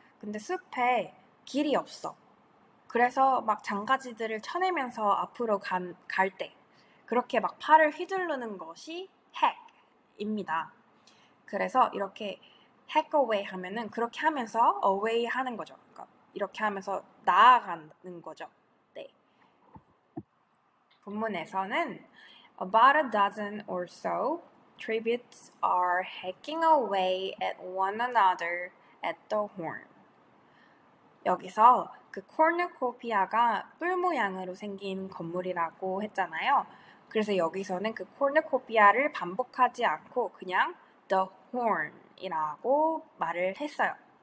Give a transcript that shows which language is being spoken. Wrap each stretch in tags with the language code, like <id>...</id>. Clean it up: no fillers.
<ko>근데 숲에 길이 없어. 그래서 막 장가지들을 쳐내면서 앞으로 갈 때 그렇게 막 팔을 휘두르는 것이 heck입니다. 그래서 이렇게 heck away 하면은 그렇게 하면서 away 하는 거죠. 그러니까 이렇게 하면서 나아가는 거죠. 네. 본문에서는</ko> <en>about a dozen or so tributes are hacking away at one another at the horn.</en> <ko>여기서 그 코르누코피아가 뿔 모양으로 생긴 건물이라고 했잖아요. 그래서 여기서는 그 코르누코피아를 반복하지 않고 그냥 the horn이라고 말을 했어요.</ko>